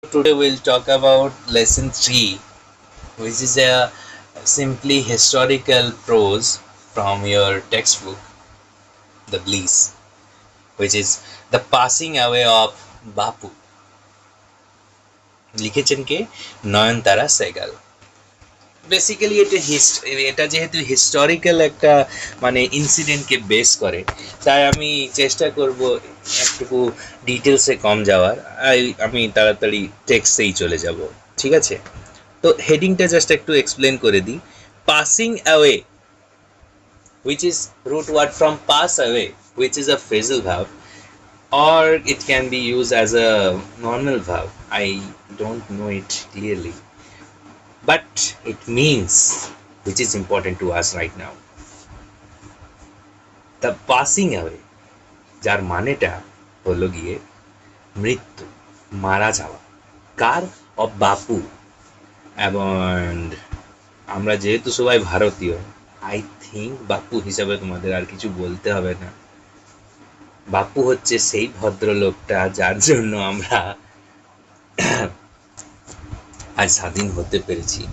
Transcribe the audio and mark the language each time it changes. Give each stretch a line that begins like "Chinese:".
English: Today we'll talk about lesson 3, which is a simply historical prose from your textbook, The Bliss, which is the passing away of Bapu.
Bangla: লিখেছেন কে? নয়নতারা সেগাল। Basically এটা যেহেতু historical একটা মানে ইনসিডেন্টকে base করে, তাই আমি চেষ্টা করব একটুকু ডিটেলসে কম যাওয়ার। আমি তাড়াতাড়ি টেক্সটেই চলে যাব, ঠিক আছে? তো হেডিংটা জাস্ট একটু এক্সপ্লেন করে দিই।
English: Passing away, which is root word from pass away, which is a phrasal verb, or it can be used as a normal verb. I don't know it clearly, but it means, which is important to us right now, the passing away,
Bangla: যার মানেটা হলো গিয়ে মৃত্যু, মারা যাওয়া। কার? Of বাপু। এবং আমরা যেহেতু সবাই ভারতীয়,
English: I think
Bangla: বাপু হিসাবে তোমাদের আর কিছু বলতে হবে না। বাপু হচ্ছে সেই ভদ্রলোকটা যার জন্য আমরা আজ স্বাধীন হতে পেরেছি।